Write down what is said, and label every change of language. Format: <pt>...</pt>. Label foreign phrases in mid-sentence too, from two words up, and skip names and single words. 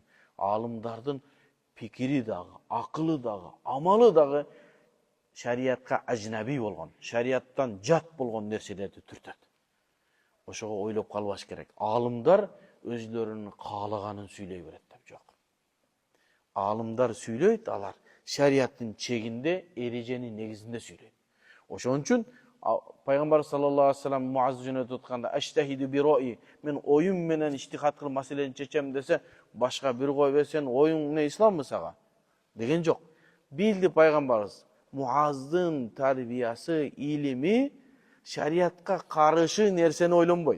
<ky>Алымдардын пикири дагы, акылы дагы, амалы дагы шариатка ажнаби болгон, шариаттан жат болгон нерселерди түртөт. Ошого ойлоп калбаш керек. Алымдар өзлөрүнүн каалаганын сүйлөй берет деп жок. Алымдар сүйлөйт, алар шариаттын чегинде, эреженин негизинде сүйлөйт. Ошон үчүн Пайгамбар</ky> <ar>صلى الله عليه وسلم</ar> <ky>Муаз жөнөтүп атканда</ky> <ar>أجتهد برأيي,</ar> <ky>мен оюм менен иштихат кылып маселени чечем десе, башка бир кой берсен, оюң эмне исламбы сага деген жок. Билди пайгамбарыбыз, Муаздын тарбиясы, илими шариатка каршы нерсени ойлонбойт.</ky>